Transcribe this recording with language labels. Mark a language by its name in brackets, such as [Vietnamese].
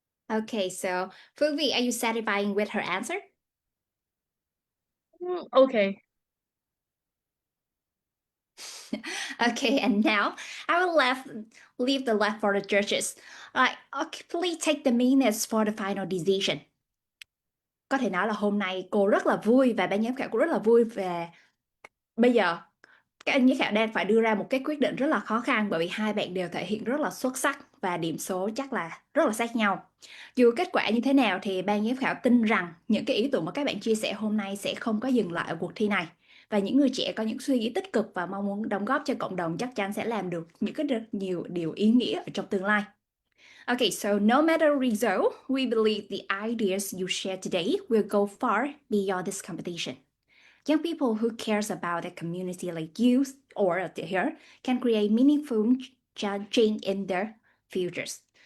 [English] Okay, so Phương Vi, are you satisfied with her answer? Okay. Okay, and now I will leave the left for the judges. Okay, please take the minutes for the final decision. [Vietnamese] Có thể nói là hôm nay cô rất là vui và ban giám khảo cũng rất là vui về bây giờ Các anh giám khảo đang phải đưa ra một cái quyết định rất là khó khăn bởi vì hai bạn đều thể hiện rất là xuất sắc và điểm số chắc là rất là sát nhau. Dù kết quả như thế nào thì ban giám khảo tin rằng những cái ý tưởng mà các bạn chia sẻ hôm nay sẽ không có dừng lại ở cuộc thi này. Và những người trẻ có những suy nghĩ tích cực và mong muốn đóng góp cho cộng đồng chắc chắn sẽ làm được những cái nhiều điều ý nghĩa ở trong tương lai. [English] Okay, so no matter result, we believe the ideas you share today will go far beyond this competition. Young people who cares about their community like you or here can create meaningful change in their futures.